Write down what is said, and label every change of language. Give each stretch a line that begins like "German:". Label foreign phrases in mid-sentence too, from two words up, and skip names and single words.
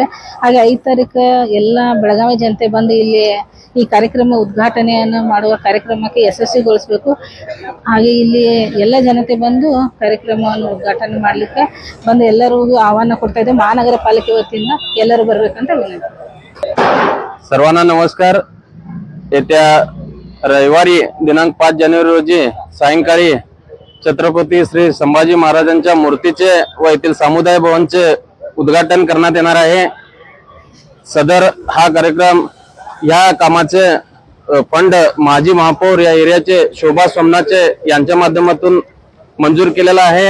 Kannada: ಹಾಗೆ 5 ತಾರೀಕು ಎಲ್ಲ ಬೆಳಗಾವಿ ಜನತೆ ಬಂದು ಇಲ್ಲಿ ಈ ಕಾರ್ಯಕ್ರಮ ಉದ್ಘಾಟನೆಯನ್ನು ಮಾಡುವ ಕಾರ್ಯಕ್ರಮಕ್ಕೆ ಯಶಸ್ವಿಗೊಳಿಸಬೇಕು. ಹಾಗೆ ಇಲ್ಲಿ ಎಲ್ಲ ಜನತೆ ಬಂದು ಕಾರ್ಯಕ್ರಮವನ್ನು ಉದ್ಘಾಟನೆ ಮಾಡಲಿಕ್ಕೆ ಬಂದು ಎಲ್ಲರಿಗೂ ಆಹ್ವಾನ ಕೊಡ್ತಾ ಇದ್ದೇವೆ. ಮಹಾನಗರ ಪಾಲಿಕೆ ವತಿಯಿಂದ ಎಲ್ಲರೂ ಬರಬೇಕಂತ ವಿನಂತಿ.
Marathi: सर्वांना नमस्कार. येत्या रविवारी दिनांक 5 जानेवारी रोजी सायंकाळी छत्रपती श्री संभाजी महाराजांच्या मूर्तीचे व येथील समुदाय भवनचे उद्घाटन करण्यात येणार आहे. सदर हा कार्यक्रम या कामाचे फंड माजी महापौर या एरियाचे शोभा सोमनाचे यांच्या माध्यमातून मंजूर केलेला आहे.